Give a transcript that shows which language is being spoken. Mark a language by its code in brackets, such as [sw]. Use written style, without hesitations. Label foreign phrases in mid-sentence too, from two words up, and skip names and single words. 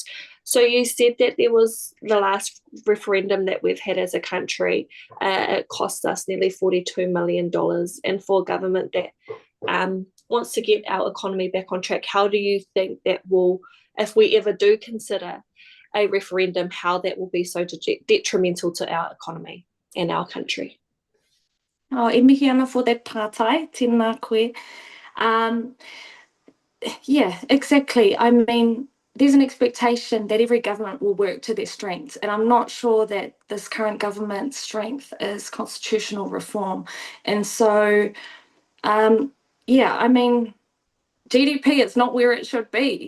[en] So you said that there was the last referendum that we've had as a country, it cost us nearly $42 million. And for a government that wants to get our economy back on track, how do you think that will, if we ever do consider a referendum, how that will be so detrimental to our economy and our country? [mi] E mihi ana [en] for that [mi] tātai, tēnā koe. [en] Yeah, exactly. I mean, there's an expectation that every government will work to their strengths, and I'm not sure that this current government's strength is constitutional reform. And so, I mean, GDP is not where it should be.